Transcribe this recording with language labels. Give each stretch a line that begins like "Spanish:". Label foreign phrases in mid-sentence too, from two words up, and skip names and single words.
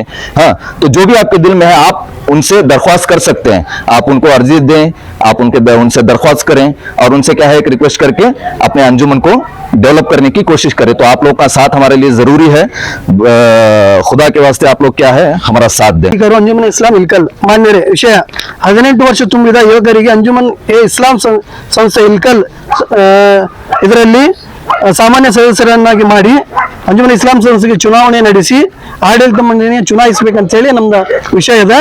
Hindi: हाँ, तो जो भी आपके दिल में है आप उनसे दरख्वास्त कर सकते हैं, आप उनको अर्जी दें, आप उनसे दरख्वास्त करें और उनसे क्या है एक रिक्वेस्ट करके अपने अंजुमन को डेवलप करने की कोशिश करें। तो आप लोग का साथ हमारे लिए जरूरी है, खुदा के वास्ते आप लोग क्या है हमारा साथ दें।
Kannada: ಅಂಜುಮನ್ ಇಸ್ಲಾಂ ಇಲ್ಕಲ್ ಮಾನ್ಯರೇ, ವಿಷಯ 18 ವರ್ಷ ತುಂಬಿದ ಯುವಕರಿಗೆ ಅಂಜುಮನ್ ಇಸ್ಲಾಂ ಸಂಸ್ಥೆ ಇಲ್ಕಲ್ ಇದರಲ್ಲಿ ಸಾಮಾನ್ಯ ಸದಸ್ಯರನ್ನಾಗಿ ಮಾಡಿ ಅಂಜುಮನ್ ಇಸ್ಲಾಂ ಸಂಸ್ಥೆಗೆ ಚುನಾವಣೆ ನಡೆಸಿ ಆಡಳಿತ ಮಂಡಳಿಯನ್ನು ಚುನಾಯಿಸಬೇಕಂತ ಹೇಳಿ ನಮ್ದು ವಿಷಯ ಇದೆ.